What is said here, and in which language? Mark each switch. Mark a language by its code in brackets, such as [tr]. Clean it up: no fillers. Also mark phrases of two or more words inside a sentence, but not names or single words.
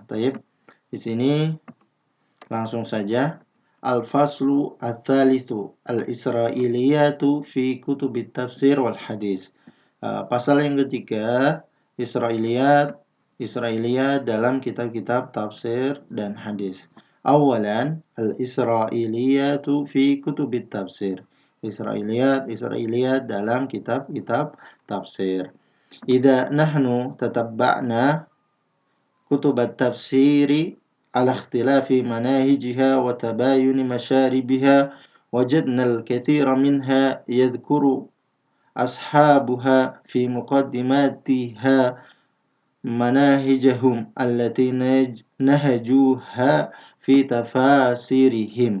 [id] Baik. Di sini langsung saja [ar] الفصل الثالث الإسرائيليات في كتب التفسير والحديث. [id] Pasal yang ketiga, Israiliyat dalam kitab-kitab tafsir dan hadis. Awalan, [ar] الإسرائيليات في كتب التفسير. [id] Israiliyat dalam kitab-kitab tafsir. [ar] إذا نحن تتبعنا كتب التفسير على اختلاف مناهجها وتباين مشاربها وجدنا الكثير منها يذكر أصحابها في مقدماتها مناهجهم التي نهجوها في تفاسيرهم.